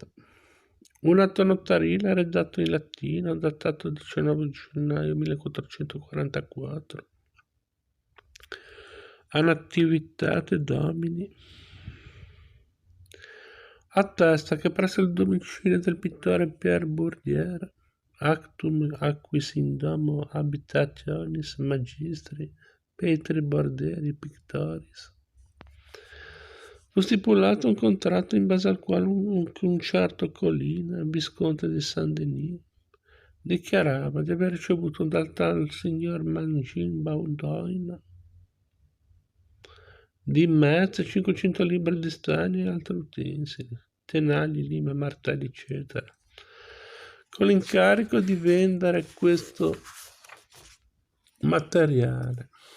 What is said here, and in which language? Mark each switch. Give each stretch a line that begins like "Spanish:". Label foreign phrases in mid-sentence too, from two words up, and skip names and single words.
Italian: Un atto notarile redatto in latino, datato 19 gennaio 1444,
Latin: a Nativitate Domini,
Italian: attesta che presso il domicilio del pittore Pierre Bourdier,
Latin: actum aquis in domo habitationis magistri Petri Bordieri Pictoris,
Italian: fu stipulato un contratto in base al quale un certo Colina, visconte di Saint-Denis, dichiarava di aver ricevuto dal tal signor Mangin Baudoin di mezzo 500 libbre di stagno e altri utensili, tenagli, lime, martelli, eccetera, con l'incarico di vendere questo materiale.